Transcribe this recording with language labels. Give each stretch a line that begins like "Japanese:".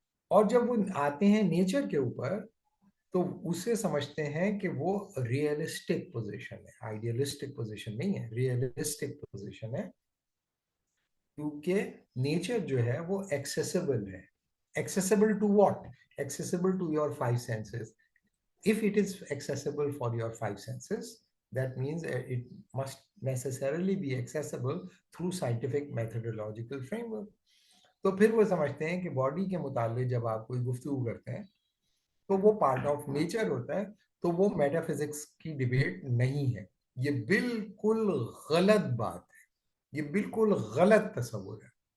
Urdu: اور جب وہ آتے ہیں نیچر کے اوپر تو اسے سمجھتے ہیں کہ وہ ریئلسٹک پوزیشن ہے، آئیڈیلسٹک پوزیشن نہیں ہے، ریئلسٹک پوزیشن ہے. کیونکہ نیچر جو ہے وہ ایکسیسیبل ہے.
English: Accessible to what? Accessible to your 5 senses. If it is accessible for your 5 senses, that means it must necessarily be accessible through scientific methodological framework.
Urdu: تو پھر وہ سمجھتے ہیں کہ باڈی کے متعلق جب آپ کوئی گفتگو کرتے ہیں تو وہ پارٹ آف نیچر ہوتا ہے، تو وہ میٹا فزکس کی ڈیبیٹ نہیں ہے. یہ بالکل غلط بات ہے، یہ بالکل غلط تصور ہے.